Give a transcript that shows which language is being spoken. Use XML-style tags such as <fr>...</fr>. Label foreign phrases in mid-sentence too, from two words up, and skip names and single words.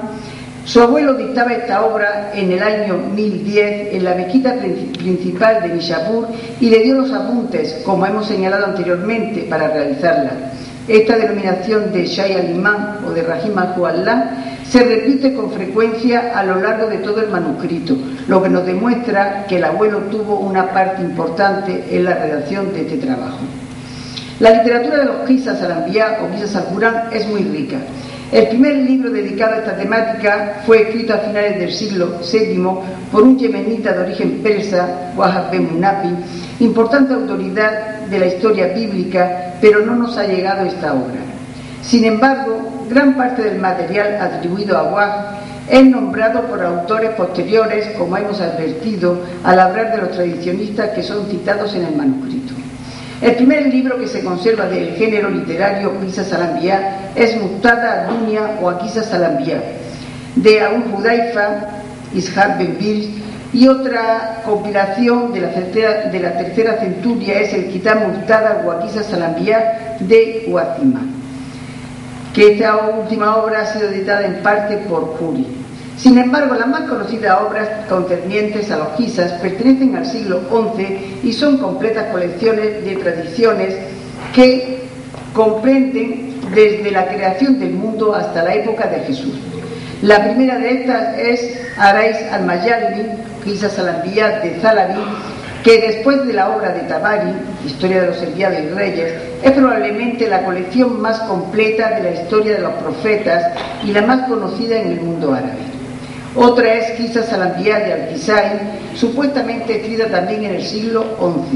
<es>Su abuelo dictaba esta obra en el año 1010 en la mezquita principal de Nishapur y le dio los apuntes, como hemos señalado anteriormente, para realizarla. Esta denominación de</es> <ar>الشيخ الإمام</ar> <es>o de</es> <ar>رحمه الله</ar> <es>se repite con frecuencia a lo largo de todo el manuscrito, lo que nos demuestra que el abuelo tuvo una parte importante en la redacción de este trabajo. La literatura de los Qisas al-Anbiya o Qisas al-Qur'an es muy rica. El primer libro dedicado a esta temática fue escrito a finales del siglo VII por un yemenita de origen persa, Wahab ben Munafi, importante autoridad de la historia bíblica, pero no nos ha llegado esta obra. Sin embargo, gran parte del material atribuido a Wahab es nombrado por autores posteriores, como hemos advertido al hablar de los tradicionistas que son citados en el manuscrito. El primer libro que se conserva del género literario Qisas al-Anbiya es Muqtada ad-Dunya o Qisas al-Anbiya, de Abu Hudayfa, Ishaq ben Bir, y otra compilación de la tercera centuria es el Kitab Muqtada o Qisas al-Anbiya de Uazima, que esta última obra ha sido editada en parte por Khoury. Sin embargo, las más conocidas obras concernientes a los Qisas pertenecen al siglo XI y son completas colecciones de tradiciones que comprenden desde la creación del mundo hasta la época de Jesús. La primera de estas es Arais al-Mayalmi, Qisas al-Anbiya de Zalabi, que después de la obra de Tabari, Historia de los enviados y reyes, es probablemente la colección más completa de la historia de los profetas y la más conocida en el mundo árabe. Otra es Qisas al-Anbiya de Al-Kisai, supuestamente escrita también en el siglo XI.</es>